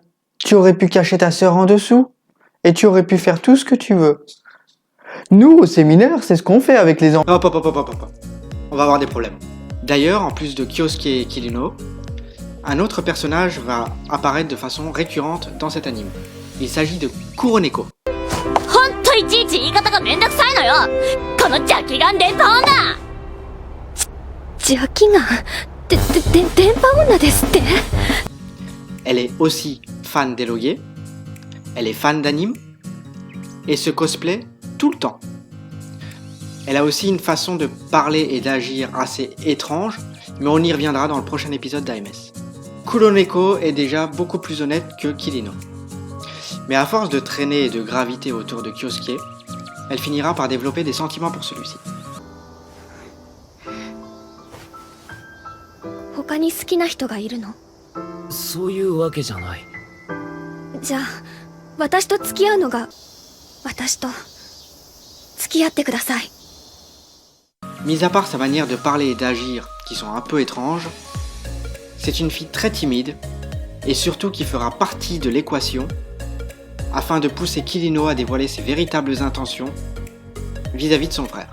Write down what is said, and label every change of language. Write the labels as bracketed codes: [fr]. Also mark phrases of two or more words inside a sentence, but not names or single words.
[fr] Tu aurais pu cacher ta sœur en dessous. Et tu aurais pu faire tout ce que tu veux. Nous, au séminaire, c'est ce qu'on fait avec les enfants. Hop. On va avoir des problèmes. D'ailleurs, en plus de Kyosuke et Kirino, un autre personnage va apparaître de façon récurrente dans cet anime. Il s'agit de Kuroneko. [ja] ほんといちいち言い方がめんどくさいのよ。この邪気眼電波女。邪気眼電波女ですって。 [fr] Elle est aussi fan d'Eloge, elle est fan d'anime, et se cosplay tout le temps. Elle a aussi une façon de parler et d'agir assez étrange, mais on y reviendra dans le prochain épisode d'AMS. Kuroneko est déjà beaucoup plus honnête que Kirino. Mais à force de traîner et de graviter autour de Kyosuke, elle finira par développer des sentiments pour celui-ci. [ja] 他に好きな人がいるの？そういうわけじゃない。じゃあ私と付き合うのが私と付き合ってください。 [fr] Mis à part sa manière de parler et d'agir qui sont un peu étranges, c'est une fille très timide et surtout qui fera partie de l'équation afin de pousser Kirino à dévoiler ses véritables intentions vis-à-vis de son frère.